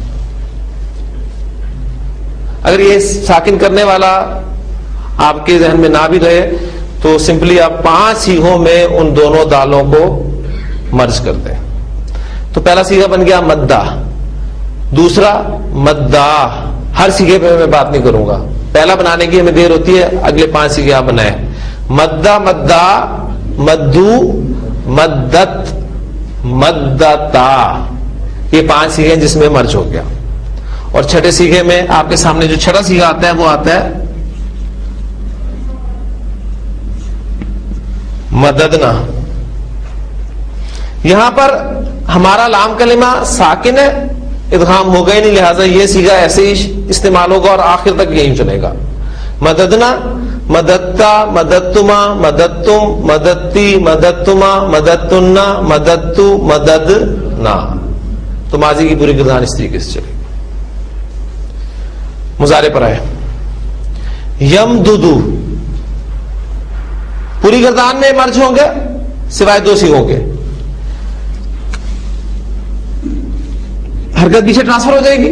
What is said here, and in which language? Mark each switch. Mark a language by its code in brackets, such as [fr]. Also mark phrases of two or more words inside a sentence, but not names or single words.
[ur] اگر یہ ساکن کرنے والا آپ کے ذہن میں نہ بھی رہے تو سمپلی آپ 5 صیغوں میں ان دونوں دالوں کو مرج کر دیں. تو پہلا صیغہ بن گیا مددا، دوسرا مددا. ہر صیغے پہ میں بات نہیں کروں گا، پہلا بنانے کی ہمیں دیر ہوتی ہے، اگلے 5 صیغے آپ بنائیں. [ar] مددا مددا مدو مدت مدتا، [ur] یہ 5 صیغے جس میں مرج ہو گیا. اور چھٹے صیغے میں آپ کے سامنے جو چھٹا صیغہ آتا ہے وہ آتا ہے مددنا. یہاں پر ہمارا لام کلمہ ساکن ہے، ادغام ہوگا ہی نہیں، لہٰذا یہ صیغہ ایسے ہی استعمال ہوگا اور آخر تک یہی چلے گا. [ar] مددنا مددتا مددتما مددتم مددتی مددتما مددتنا مددتو مددنا. [ur] تو ماضی کی پوری گردان اس طریقے سے چلے گی. مضارع پر آئے. یمددو پوری گردان میں مرج ہوں گے سوائے دو سیغوں کے. حرکت پیچھے ٹرانسفر ہو جائے گی.